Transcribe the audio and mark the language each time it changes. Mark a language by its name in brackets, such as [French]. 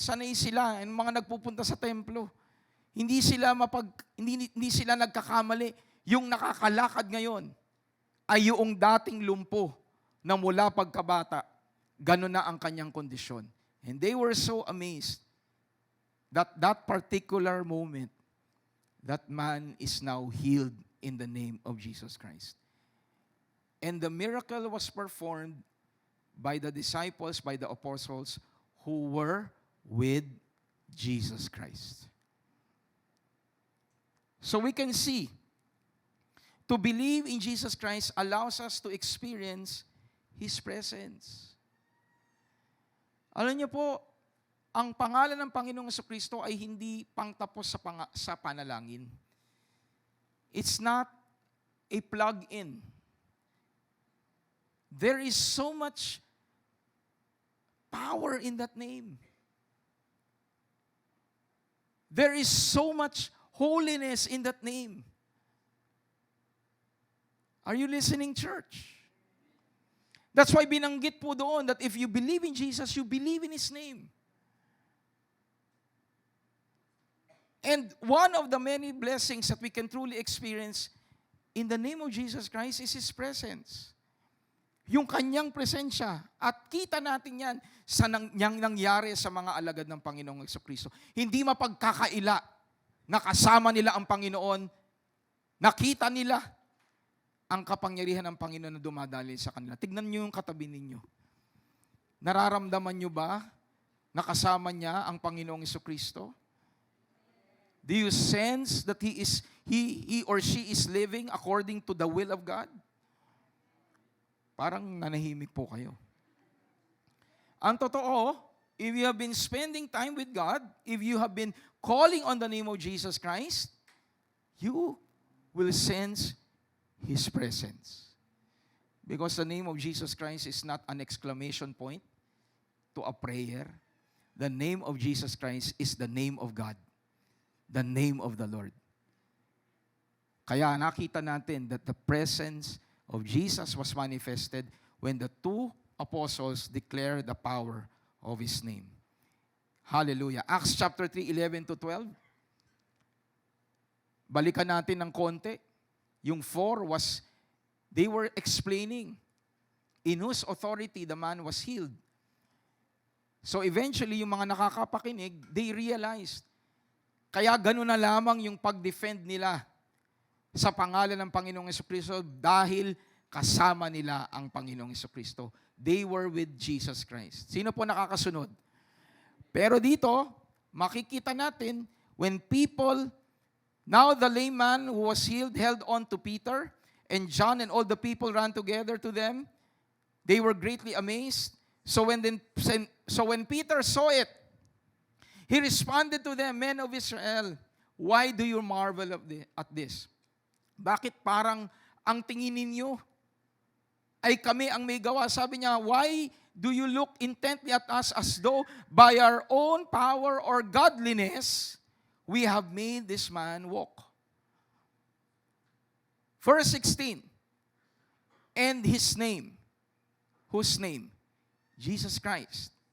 [Filipino] Sanay sila, yung mga nagpupunta sa templo. Hindi sila nagkakamali. Yung nakakalakad ngayon ay yung dating lumpo na mula pagkabata. Ganun na ang kanyang kondisyon. [English] And they were so amazed that particular moment, that man is now healed in the name of Jesus Christ. And the miracle was performed by the disciples, by the apostles who were with Jesus Christ. So we can see, to believe in Jesus Christ allows us to experience His presence. [Filipino] Alam niyo po, ang pangalan ng Panginoong Jesucristo ay hindi pangtapos sa panalangin. [English] It's not a plug-in. There is so much power in that name. There is so much holiness in that name. Are you listening, church? That's why [Filipino] binanggit po doon [English] that if you believe in Jesus, you believe in His name. And one of the many blessings that we can truly experience in the name of Jesus Christ is His presence. [Filipino] Yung kanyang presensya. At kita natin yan sa nangyari sa mga alagad ng Panginoong Jesucristo. Hindi mapagkakaila na kasama nila ang Panginoon. Nakita nila ang kapangyarihan ng Panginoon na dumadali sa kanila. Tignan niyo yung katabi ninyo. Nararamdaman niyo ba na kasama niya ang Panginoong Jesucristo? [English] Do you sense that he or she is living according to the will of God? [Filipino] Parang nanahimik po kayo. Ang totoo, [English] if you have been spending time with God, if you have been calling on the name of Jesus Christ, you will sense His presence. Because the name of Jesus Christ is not an exclamation point to a prayer. The name of Jesus Christ is the name of God. The name of the Lord. [Filipino] Kaya nakita natin [English] that the presence of Jesus was manifested when the two apostles declared the power of His name. Hallelujah. Acts chapter 3, 11 to 12. [Filipino] Balikan natin ng konti. [English] Yung 4 was, they were explaining in whose authority the man was healed. [Filipino] So eventually, yung mga nakakapakinig, [English] they realized, [Filipino] kaya gano'n na lamang yung pag-defend nila sa pangalan ng Panginoong Jesucristo dahil kasama nila ang Panginoong Jesucristo. [English] They were with Jesus Christ. [Filipino] Sino po nakakasunod? Pero dito, makikita natin, [English] when people, now the lame man who was healed held on to Peter, and John and all the people ran together to them. They were greatly amazed. So when Peter saw it, he responded to them, "Men of Israel, why do you marvel at this?" [Filipino] Bakit parang ang tingin ninyo ay kami ang may gawa? [English] Sabi niya, "Why do you look intently at us as though by our own power or godliness we have made this man walk?" Verse 16, and His name, whose name? Jesus Christ.